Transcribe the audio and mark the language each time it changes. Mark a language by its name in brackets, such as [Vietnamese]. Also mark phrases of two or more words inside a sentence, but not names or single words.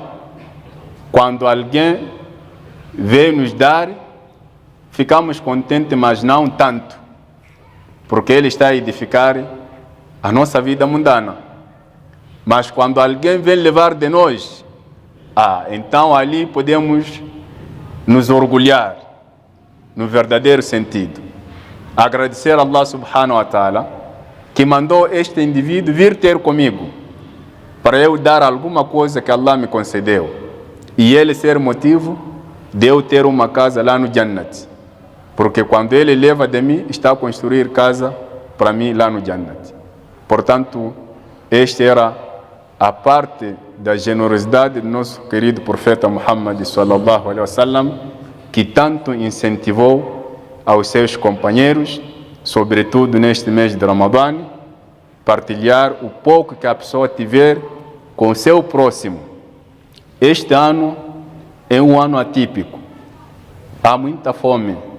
[Portuguese] Quando alguém veio nos dar, ficamos contentes, mas não tanto, porque ele está a edificar a nossa vida mundana. Mas quando alguém vem levar de nós, então ali podemos nos orgulhar no verdadeiro sentido. Agradecer a Allah [Arabic] سبحانه وتعالى [Portuguese] que mandou este indivíduo vir ter comigo para eu dar alguma coisa que Allah me concedeu e ele ser motivo de eu ter uma casa lá no Jannat, porque quando ele leva de mim, está a construir casa para mim lá no Jannat. Portanto, esta era a parte da generosidade do nosso querido profeta Muhammad [Arabic] صلى الله عليه وسلم, [Portuguese] que tanto incentivou aos seus companheiros, sobretudo neste mês de Ramadã, partilhar o pouco que a pessoa tiver com o seu próximo. Este ano é um ano atípico. Há muita fome.